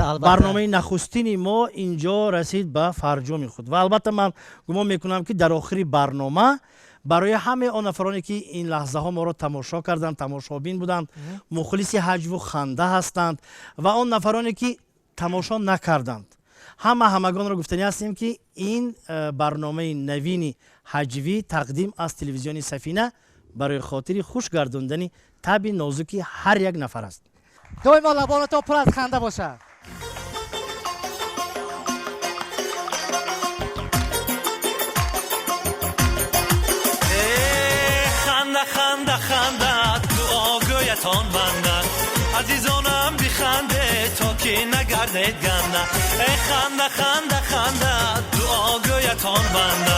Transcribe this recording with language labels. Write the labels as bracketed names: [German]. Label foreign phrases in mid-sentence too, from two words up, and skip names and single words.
[Tajik] барномаи нахустини мо инҷо расид ба фарҷоми худ ва албатта ман гумон мекунам ки дар охири барнома барои ҳамаи он нафароне ки ин лаҳзаҳо моро тамошо карданд, тамошобин буданд, мухлиси ҳаҷву ханда ҳастанд ва он нафароне ки тамошо накарданд, ҳамагонро гуфтанӣ ҳастем ки ин барномаи навини ҳаҷвӣ тақдим аз телевизиони Сафина барои хотири хуш гардондани таби нозуки ҳар як нафар аст. доимо лабонатон пур аз ханда бошад. [Persian] خنده خنده خنده دعاگویتان بنده عزیزانم بخنده تا که نگردید گنده خنده خنده خنده دعاگویتان بنده